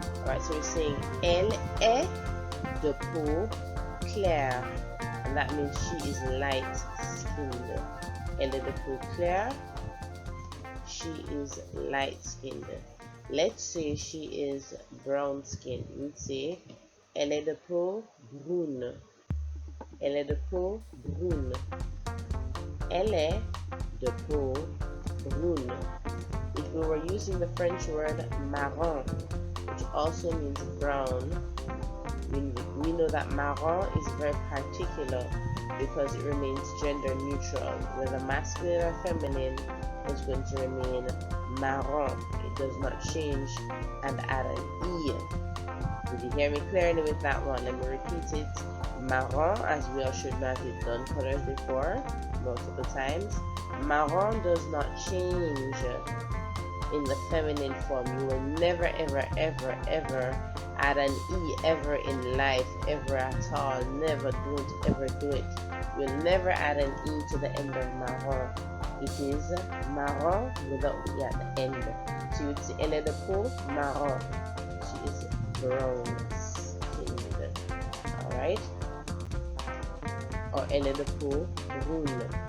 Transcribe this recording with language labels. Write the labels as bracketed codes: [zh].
[en] Alright, so we're saying [fr] elle est de peau claire, [en] and that means she is light skinned. [fr] Elle est de peau claire, [en] she is light skinned. Let's say she is brown skinned. We'd say [fr] elle est de peau brune. Elle est de peau brune. Elle est de peau brune. [en] If we were using the French word marron, which also means brown, we know that marron is very particular because it remains gender neutral. Whether masculine or feminine, is going to remain marron. It does not change and add an E. Did you hear me clearly with that one? Let me repeat it. Marron, as we all should know, we've done colors before multiple times. Marron does not change in the feminine form. You will never ever ever ever add an E ever in life, ever at all. Never, don't ever do it. You'll never add an E to the end of marron. It is marron without the E at the end. So you would say [fr] elle est de peau marron. [en] She is brown skinned. Alright? [fr] Or elle est de peau brune.